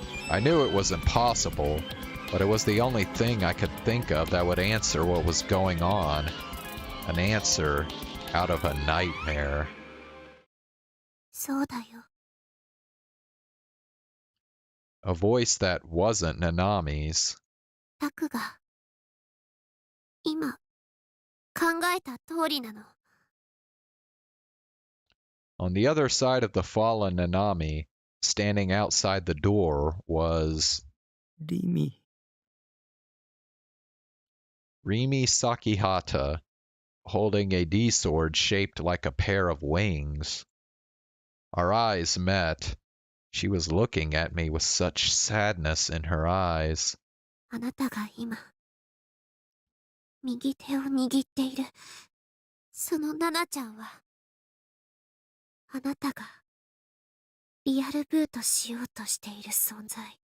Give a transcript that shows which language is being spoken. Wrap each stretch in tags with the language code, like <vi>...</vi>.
<en>I knew it was impossible, but it was the only thing I could think of that would answer what was going on. An answer out of a nightmare.</en> <ja>そうだよ。</ja> <en>A voice that wasn't Nanami's.</en> <ja>タクが今考えた通りなの。</ja> <en>On the other side of the fallen Nanami, standing outside the door, was Rimi Sakihata, holding a D-sword shaped like a pair of wings. Our eyes met. She was looking at me with such sadness in her eyes.</en> <ja>あなたが今右手を握っているそのナナちゃんはあなたがリアルブートしようとしている存在。</ja>